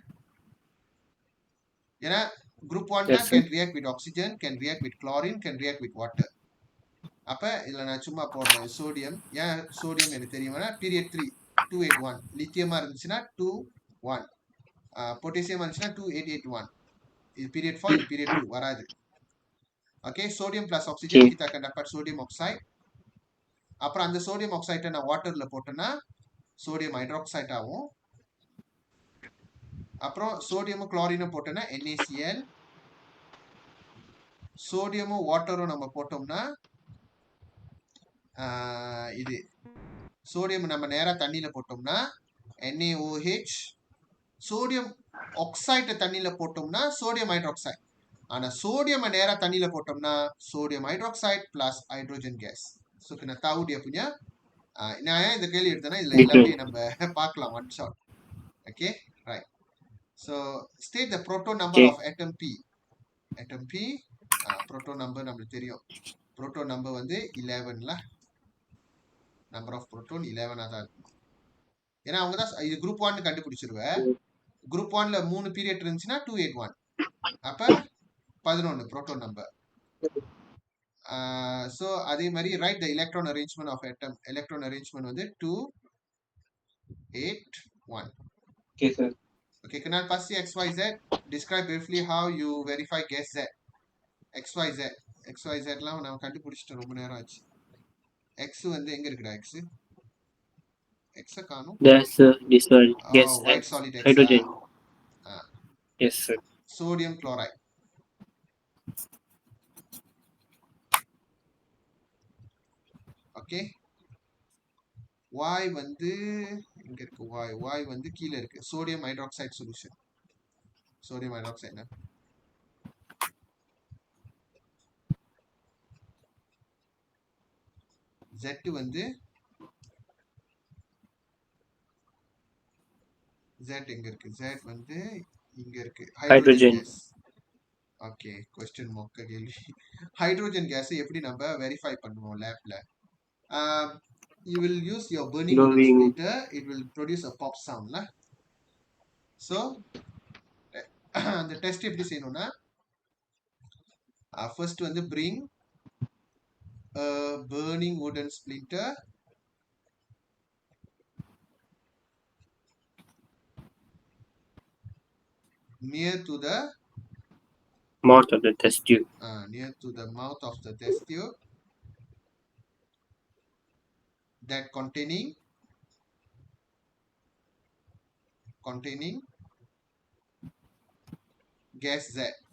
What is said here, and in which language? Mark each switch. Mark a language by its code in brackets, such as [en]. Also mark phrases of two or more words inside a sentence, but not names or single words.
[en] ஏன்னா group 1 can react with oxygen, can react with chlorine, can react with water. [ta] அப்ப இதுல நான் சும்மா போடுறேன் சோடியம். ஏன் சோடியம் எனக்கு தெரியுமா? பீரியட் 3 281. லித்தியமா இருந்துச்சுன்னா 21. பொட்டாசியம் இருந்துச்சுன்னா 2881. இது பீரியட் 4, இது பீரியட் 2 வராது. ஓகே, [en] sodium plus oxygen [ms] kita akan dapat [en] sodium oxide. [ta] அப்புறம் அந்த [en] sodium oxide [ta] நான் வாட்டர்ல போட்டேன்னா [en] sodium hydroxide [ta] ஆகும். அப்புறம் சோடியமும் குளோரினும் போட்டோம்னா NaCl. சோடியமும் வாட்டரும் நம்ம போட்டோம்னா இது சோடியம் நம்ம நேரா தண்ணியில போட்டோம்னா NaOH. [en] sodium oxide [ta] தண்ணியில போட்டோம்னா [en] sodium hydroxide. [ta] ஆனா சோடியம் நேரா தண்ணியில போட்டோம்னா [en] sodium hydroxide plus hydrogen gas. [ta] ஸோ நான் [ms] tahu dia punya [ta] நான் ஏன் இந்த கேள்வி எடுத்தேன்னா இதுல எல்லாமே நம்ம பார்க்கலாம் [en] one shot. Okay right. So state the proton number of atom P. atom P proton number [ta] நம்மளுக்கு தெரியும். [en] proton number [ta] வந்து 11ல [en] number of proton [ta] 11 தான் இருக்கும். ஏன்னா அவங்க தான் இது குரூப் 1 கண்டுபிடிச்சிருவேன். குரூப் 1ல 3 பீரியட் இருந்துச்சுன்னா 281. அப்ப 11 [en] proton number. ஸோ [ta] அதே மாதிரி [en] write the electron arrangement of atom. electron arrangement வந்து 281. Okay, sir. Okay, Kunal, pass the XYZ. Describe briefly how you verify guess Z. [ta] XYZ. XYZ லாம் நம்ம கண்டுபிடிச்சிட்டு ரொம்ப நேரம் ஆச்சு. X வந்து எங்க இருக்குடா X? X காணோம். [en] That's this one. Yes, white solid X. hydrogen. Yes, sir. Sodium chloride. Okay. [ta] Y வந்து எங்க இருக்கு Y? Y வந்து கீழ இருக்கு. [en] Sodium hydroxide solution. Sodium hydroxide. [ta] Z வந்து Z எங்க இருக்கு? Z வந்து இங்க இருக்கு. ஹைட்ரோஜன் [en] hydrogen. [ta] கேஸ். ஓகே, கொஸ்டின் மொக்க கேள்வி. [en] hydrogen gas [ta] எப்படி நம்ம வெரிஃபை பண்ணுவோம் லேப்ல? [en] You will use your burning wooden Glowing. splitter. It will produce a pop sound. So, [ta] அந்த டெஸ்ட் எப்படி செய்யணும்னா, [en] first வந்து bring a burning wooden splinter near to the Mouth of the test tube. mouth of the test tube that containing gas Z.